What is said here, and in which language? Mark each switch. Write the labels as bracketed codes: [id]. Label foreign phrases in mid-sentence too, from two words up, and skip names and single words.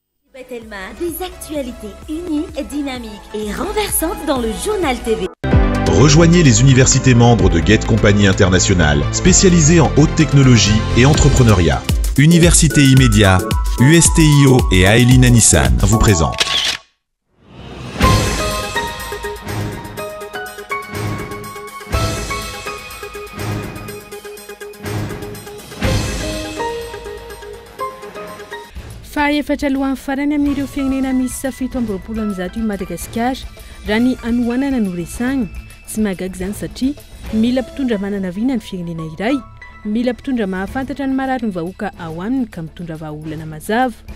[fr] Des actualités uniques, dynamiques et renversantes dans le journal TV. Rejoignez les universités membres de Get Compagnie Internationale, spécialisées en haute technologie et entrepreneuriat. Université Immédiat, USTIO et Aelina Nissan vous présentent. [mg] Efatra alohan'ny farany amin'ireo firenena misy safito amby roapolo amby zato i Madagasikara raha ny anohanana no resagna tsy mahagaga izany satria mila mpitondra manana viana ny firenena iray, mila mpitondra mahafantatra ny marary ny vahoaka ao aminy ka mitondra vahaolana mazava.